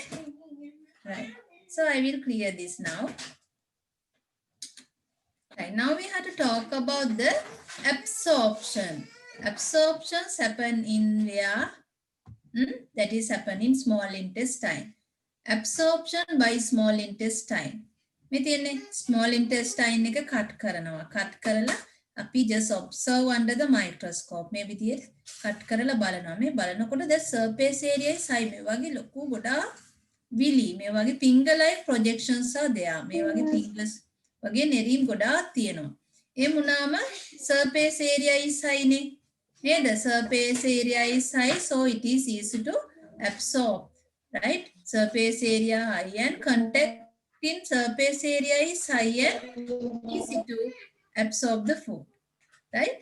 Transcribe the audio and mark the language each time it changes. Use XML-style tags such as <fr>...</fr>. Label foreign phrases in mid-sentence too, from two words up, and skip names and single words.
<en>Right. So I will clear this now. Right. Now we have to talk about the absorption. Absorptions happen in where? That is happen in small intestine. Absorption by small intestine.</en> <si>මේ තියෙන්නේ</si> <en>small intestine</en> <si>එක cut කරනවා.</si> <en>cut</en> <si>කරලා අපි</si> <en>just observe under the microscope.</en> <si>මේ විදිහට cut කරලා බලනවා. මේ බලනකොට</si> <en>the surface area is high.</en> <si>මේ වගේ ලොකු ගොඩාක් විලි. මේ වගේ</si> <en>finger like projections are there.</en> <si>මේ වගේ fingers වගේ නෙරීම් ගොඩාක් තියෙනවා. ඒ මුණාම</si> <en>surface area is high</en> <si>නේ.</si> <en>The surface area is high, so it is easy to absorb, right? Surface area high and contact in surface area is high and easy to absorb the food, right?</en>